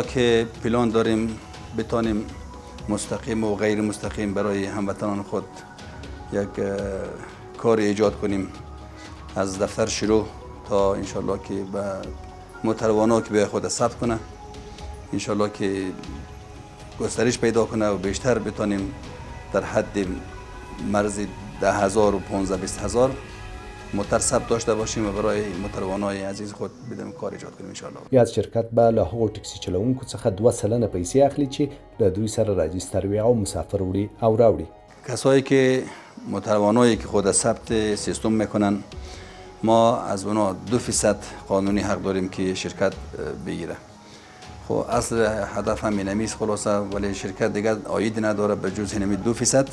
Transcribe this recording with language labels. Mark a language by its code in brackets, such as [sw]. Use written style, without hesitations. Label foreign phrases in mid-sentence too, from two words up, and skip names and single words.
[fa] که پلان داریم بتانیم مستقیم و غیر مستقیم برای هموطنان خود یک کار ایجاد کنیم از دفتر شروع تا انشالله که به متروانا که به خود ثبت کنه، انشالله که گسترش پیدا کنه و بیشتر بتانیم در حد مرز 10,000 و 15-20,000 موتر ثبت داشته باشیم و برای متروانای عزیز خود بدیم کار ایجاد کنیم انشالله. [ps] یا شرکت به له هغو ټکسي چلوونکو څخه 2 سلنه پیسې اخلي چې له دوی سره راجستر وي او مسافر وړي او راوړي. [fa] کسایی که متروانایی که خود ثبت سیستم میکنن ما از اونا 2% قانونی حق داریم که شرکت بگیره. خب اصل هدف هم اینمیست خلاصه، ولی شرکت دیگه عاید نداره به جز اینمی 2%.